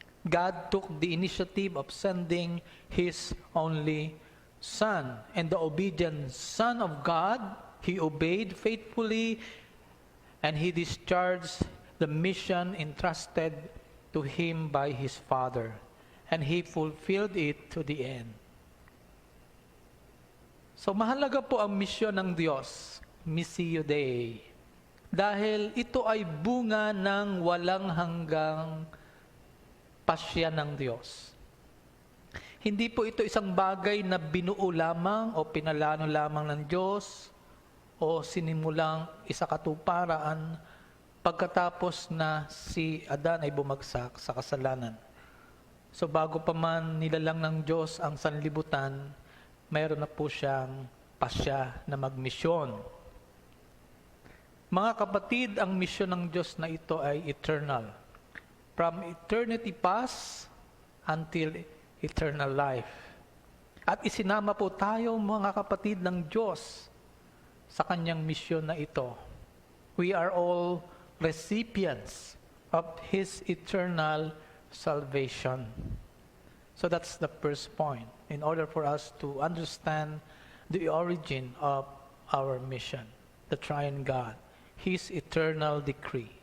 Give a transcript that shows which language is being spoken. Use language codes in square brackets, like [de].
[en] God took the initiative of sending His only Son. And the obedient Son of God, He obeyed faithfully, and He discharged the mission entrusted to Him by His Father. And He fulfilled it to the end. [tl] So mahalaga po ang misyon ng Diyos, Missio Dei, dahil ito ay bunga ng walang hanggang pasya ng Diyos. Hindi po ito isang bagay na binuo lamang o pinalano lamang ng Diyos o sinimulang isakatuparan pagkatapos na si Adan ay bumagsak sa kasalanan. So bago pa man nilalang ng Diyos ang sanlibutan, mayroon na po siyang pasya na magmisyon. Mga kapatid, ang misyon ng Diyos na ito ay eternal. [en] From eternity past until eternal life. [tl] At isinama po tayo, mga kapatid ng Diyos, sa kanyang misyon na ito. [en] We are all recipients of His eternal salvation. So that's the first point, in order for us to understand the origin of our mission, the Triune God, His eternal decree.